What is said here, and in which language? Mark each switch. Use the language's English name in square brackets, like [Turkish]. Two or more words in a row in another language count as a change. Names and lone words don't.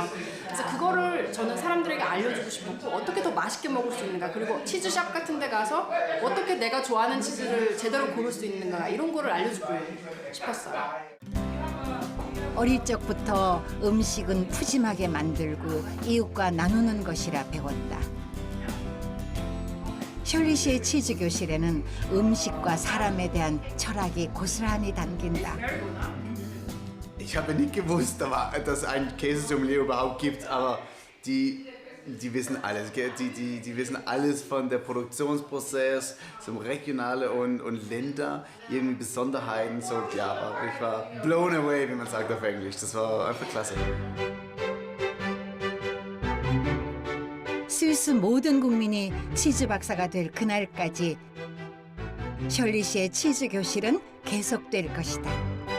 [Korean] 그래서 그거를 저는 사람들에게 알려주고 싶었고 어떻게 더 맛있게 먹을 수 있는가 그리고 치즈샵 같은 데 가서 어떻게 내가 좋아하는 치즈를 제대로 고를 수 있는가 이런 거를 알려주고 싶었어요. 어릴 적부터 음식은 푸짐하게 만들고 이웃과 나누는 것이라 배웠다. 셜리 씨의 치즈 교실에는 음식과 사람에 대한 철학이 고스란히 담긴다. [German] Ich habe nicht gewusst, dass es ein Käsesommelier überhaupt gibt, aber die wissen alles. Gell? Die wissen alles von der Produktionsprozess zum Regionale und Länder, irgendwie Besonderheiten. So, ja, ich war [English] blown away, [German] wie man sagt auf Englisch. Das war einfach klasse. [Korean] 스위스 모든 국민이 치즈 박사가 될 그날까지 셜리 씨의 치즈 교실은 계속될 것이다.